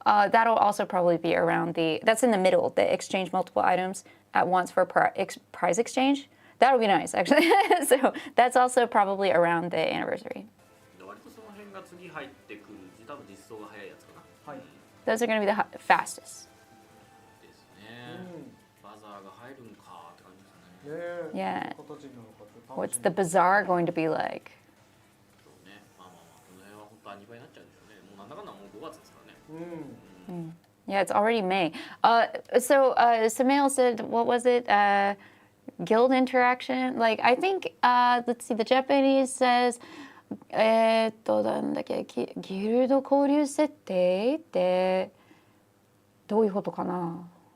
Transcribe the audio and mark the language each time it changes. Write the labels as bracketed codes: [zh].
[en] that'll also probably be around that's in the middle, the exchange multiple items at once for prize exchange. That'll be nice, actually. So that's also probably around the anniversary. [ja] 割とその辺が次入ってくる多分実装が早いやつかな。はい。 [en] Those are going to be the fastest. [ja] ですね。バザーが入るんかって感じですね。ねえ。形になるのかって楽しみ。 [en] What's the bazaar going to be like? [ja] そうね。まあまあまあこの辺は本当は2倍になっちゃうんでしょうね。もうなんだかんだもう5月ですからね。 [en] Yeah, it's already May. So Samail said, what was it? Guild interaction? Like, I think, let's see, the Japanese says, [ja] なんだっけ、ギルド交流設定ってどういうことかな？